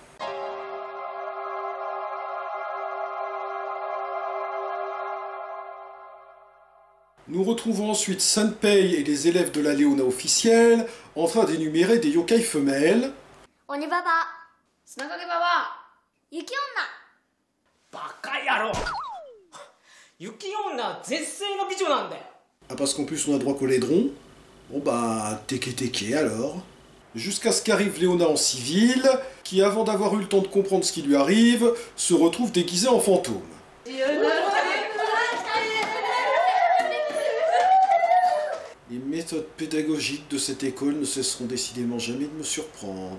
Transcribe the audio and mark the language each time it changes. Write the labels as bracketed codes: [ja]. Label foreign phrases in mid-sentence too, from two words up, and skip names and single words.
[fr] Nous retrouvons ensuite Sanpei et les élèves de la Léona officielle en train d'énumérer des yokai femelles. [ja] Oni Baba, Tsunagage Baba, Yuki Onna. バカ野郎雪女絶世の美女なんだよ [fr] Ah, parce qu'en plus on a droit qu'au laidron. Bon bah, teke alors. Jusqu'à ce qu'arrive Léona en civil, qui avant d'avoir eu le temps de comprendre ce qui lui arrive, se retrouve déguisée en fantôme. Les méthodes pédagogiques de cette école ne cesseront décidément jamais de me surprendre.